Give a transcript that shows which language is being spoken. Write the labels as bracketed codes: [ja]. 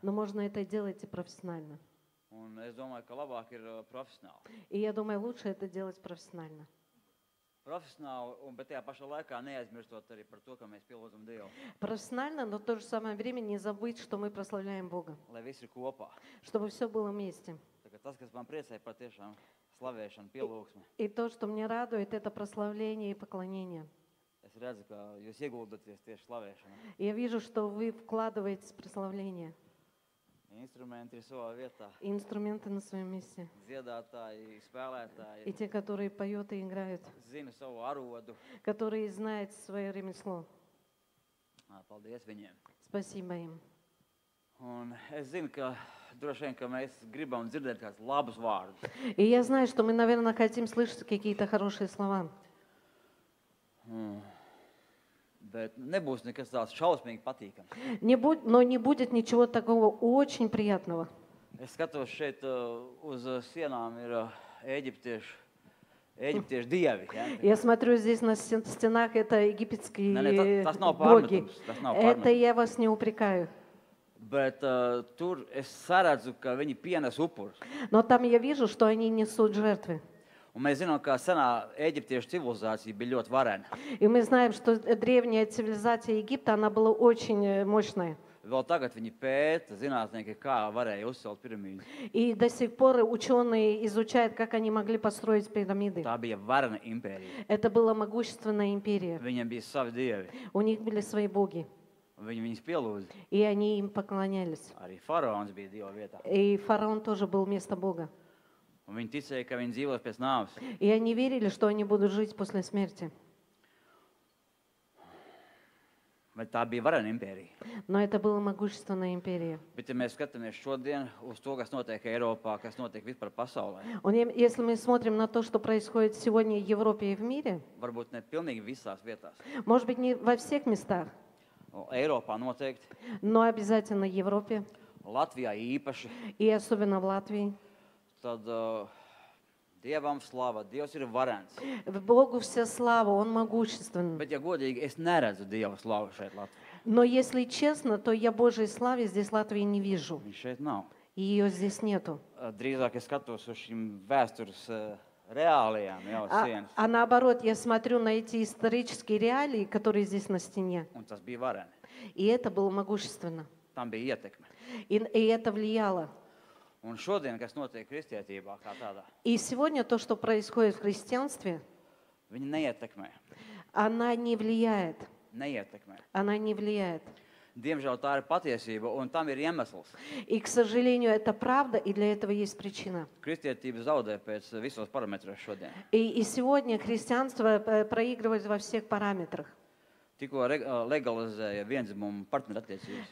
[ru] но можно это делать и профессионально. [lv] Un es domāju, ka labāk ir profesionāli. [ru] И я думаю, лучше это делать профессионально. [lv] Profesionāli, bet tajā pašā laikā neaizmirstot arī par to, ka mēs pielūdzam Dievu. [ru] Профессионально, но в то же самое время не забыть, что мы прославляем Бога. [lv] Lai viss ir kopā. [ru] Чтобы все было вместе. [lv] Tā kā tas, kas man priecēja patiešām slavēšana, pielūgsme. [ru] И то, что мне радует, это прославление и поклонение. [lv] Es redzu, ka jūs ieguldaties tieši slavēšanā. [ru] И я вижу, что вы вкладываетесь в прославление. [lv] Instrumenti ir savā vietā. [ru] И инструменты на своем месте. [lv] Dziedātāji, [ru] И [lv] spēlētāji [ru] те, которые поют и играют. [lv] zina savu arodu. [ru] Которые знают свое ремесло. [lv] Paldies viņiem. [ru] Спасибо им. [lv] Un es zinu, ka droši vien, ka mēs gribam dzirdēt kādus labus vārdus. [ru] И я знаю, что мы, наверное, хотим слышать какие-то хорошие слова. [lv] Bet nebūs nekas tāds šausmīgi patīkams. [ru] Но не будет ничего такого очень приятного. [lv] Es skatos šeit uz sienām ir Ēģiptiešu dievi. Ja? [ru] Я смотрю, здесь на стенах это египетские [lv] tas nav [ru] боги. [lv] pārmetums, tas nav [ru] Это [lv] pārmetums. [ru] я вас не упрекаю. [lv] Bet tur es saredzu, ka viņi pienes upurus. [ru] Но там я вижу, что они несут жертвы. [lv] Un mēs zinām, ka senā Ēģiptiešu civilizācija bija ļoti varena. [ru] И мы знаем, что древняя цивилизация Египта, она была очень мощная. [lv] Vēl tagad viņi pēta, zinātnieki, kā varēja uzcelt piramīdu. [ru] И до сих пор ученые изучают, как они могли построить пирамиды. [lv] Tā bija varena impērija. [ru] Это была могущественная империя. [lv] Viņiem bija savi dievi. [ru] У них были свои боги. [lv] Viņi viņus pielūdza. [ru] И они им поклонялись. [lv] Arī faraons bija dieva vietā. [ru] И фараон тоже был место Бога. [lv] Un viņi ticēja, ka viņi dzīvos pēc nāves. [ru] И они верили, что они будут жить после смерти. [lv] Bet tā bija varena impērija. [ru] Но это была могущественная империя. [lv] Bet, ja mēs skatāmies šodien uz to, kas notiek Eiropā, kas notiek vispār pasaulē, [ru] Если мы смотрим на то, что происходит сегодня в Европе и в мире, [lv] varbūt ne pilnīgi visās vietās. [ru] может быть, не во всех местах, [lv] Eiropā noteikti, [ru] но обязательно в Европе, [lv] Latvijā īpaši, [ru] и особенно в Латвии, [lv] tad Dievam slava, Dievs ir varens. [ru] Богу вся слава, Он могущественный. [lv] Bet, ja godīgi, es neredzu Dieva slavu šeit Latvijā. [ru] Но если честно, то я Божьей славы здесь в Латвии не вижу. [lv] Viņš šeit nav. [ru] И ее здесь нету. [lv] Drīzāk es skatos uz šīm vēstures reālajām jau sienas. [ru] А наоборот, я смотрю на эти исторические реалии, которые здесь на стене. [lv] Un tas bija vareni. [ru] И это было могущественно. [lv] Tam bija ietekme. [ru] И это влияло. [lv] Un šodien, kas notiek kristietībā kā tādā, [ru] И сегодня то, что происходит в христианстве, [lv] viņi neietekmē. [ru] она не влияет. [lv] Neietekmē. [ru] Она не влияет. [lv] Diemžēl tā ir patiesība, un tam ir iemesls. [ru] И, к сожалению, это правда, и для этого есть причина. [lv] Kristietība zaudē pēc visos parametros šodien. [ru] И сегодня христианство проигрывает во всех параметрах. [lv] Tikko legalizēja viendzimumu partnerattiecības.